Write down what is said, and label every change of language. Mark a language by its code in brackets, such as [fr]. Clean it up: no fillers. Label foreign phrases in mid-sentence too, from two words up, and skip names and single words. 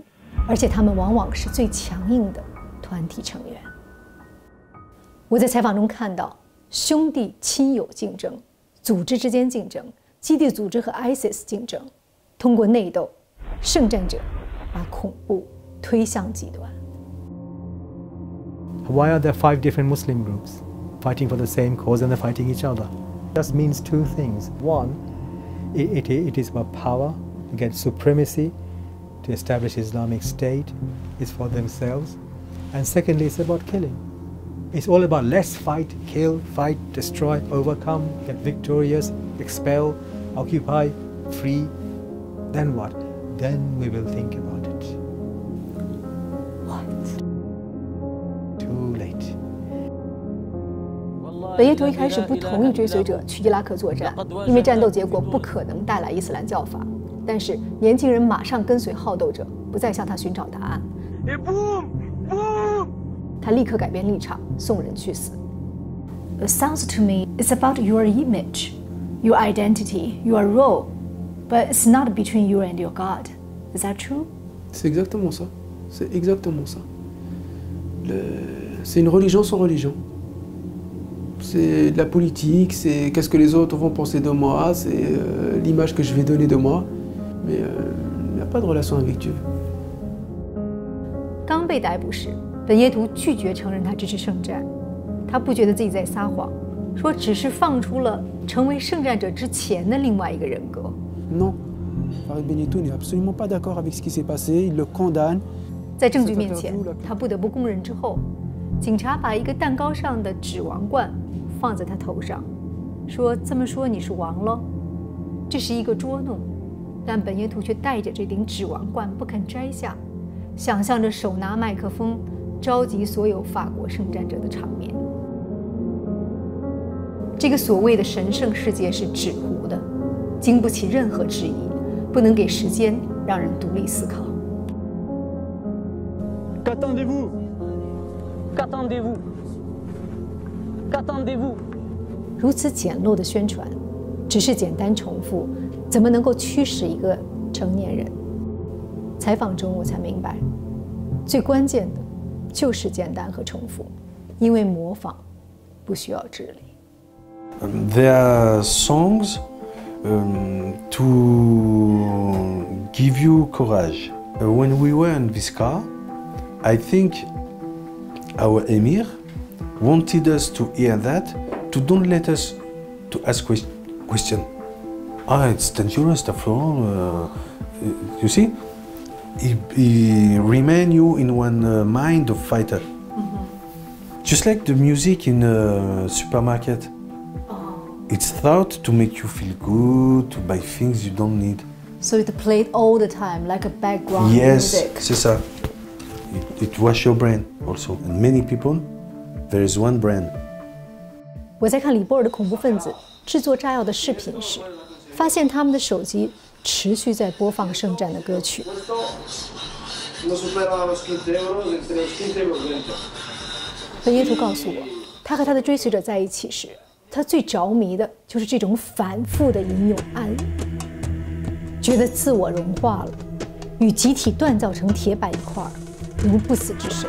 [zh] 而且他们往往是最强硬的团体成员。我在采访中看到，兄弟亲友竞争、组织之间竞争， 基地组织和 ISIS 竞争，通过内斗，圣战者把恐怖推向极端。 [en] Why are there 5 different Muslim groups fighting for the same cause and they're fighting each other? That means 2 things. One, it is about power, to get supremacy, to establish Islamic State, is for themselves. And secondly, it's about killing. It's all about let's fight, kill, fight, destroy, overcome, get victorious, expel, occupy, free. Then what? Then we will think about it. What? Too late. [zh] 本耶图一开始不同意追随者去伊拉克作战，因为战斗结果不可能带来伊斯兰教法。但是年轻人马上跟随好斗者，不再向他寻找答案。他立刻改变立场，送人去死。 [en] It sounds to me it's about your image, your identity, your role, but it's not between you and your God. Is that true? [fr] C'est exactement ça. C'est exactement ça. C'est une religion sans religion. C'est de la politique, c'est qu'est-ce que les autres vont penser de moi, c'est l'image que je vais donner de moi, mais il n'y a pas de relation avec Dieu. [zh] 刚被逮捕时，本耶图拒绝承认他支持圣战，他不觉得自己在撒谎，说只是放出了成为圣战者之前的另外一个人格。 [fr] Non, Farid Benyetou n'est absolument pas d'accord avec ce qui s'est passé, il le condamne. [zh] 在证据面前，他不得不供认之后，警察把一个蛋糕上的纸王冠放在他头上，说这么说你是王了。这是一个捉弄，但本耶图却带着这顶纸王冠不肯摘下，想象着手拿麦克风召集所有法国圣战者的场面。这个所谓的神圣世界是纸糊的，经不起任何质疑，不能给时间让人独立思考。 [fr] Qu'attendez-vous? Qu'attendez-vous? Qu'attendez-vous? [zh] 如此简陋的宣传，只是简单重复，怎么能够驱使一个成年人？采访中我才明白，最关键的就是简单和重复，因为模仿不需要智力。 [en] There are songs to give you courage. When we were in this car, I think our Emir wanted us to hear that, to don't let us to ask question. It's dangerous, after all. You see, he remain you in one mind of fighter. Just like the music in a supermarket. It's thought to make you feel good, to buy things you don't need. So it played all the time, like a background yes, music. [fr] c'est ça. [en] It washes your brain also. And many people, there is one brain. [zh] 我在看李波尔的恐怖分子制作炸药的视频时，发现他们的手机持续在播放圣战的歌曲。本耶图告诉我，他和他的追随者在一起时，他最着迷的就是这种反复的吟咏暗语，觉得自我融化了，与集体锻造成铁板一块，如不死之身。